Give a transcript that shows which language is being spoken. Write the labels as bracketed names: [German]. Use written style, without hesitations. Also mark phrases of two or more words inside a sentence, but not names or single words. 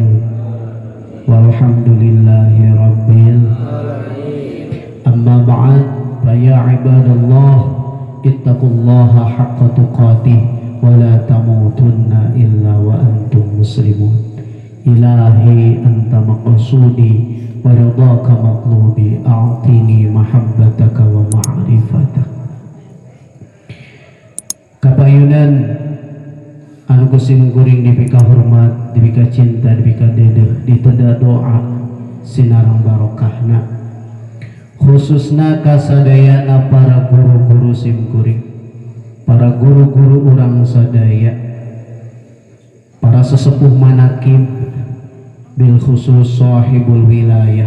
[Arabic] أما بعد فيا عباد الله اتقوا الله حق تقاته ولا تموتن إلا وأنتم مسلمون إلهي أنت مقصودي ورضاك مطلوبي أعطني محبتك ومعرفتك [Sundanese] kapayunan anu kusim kuring dipika hormat, dipika cinta, dipika dedeh, diteda doa sinarang barokahna khususna kasadayana para guru-guru sim kuring, para guru-guru urang sadaya, para sesepuh manakib [Arabic] بالخصوص صاحب الولاية.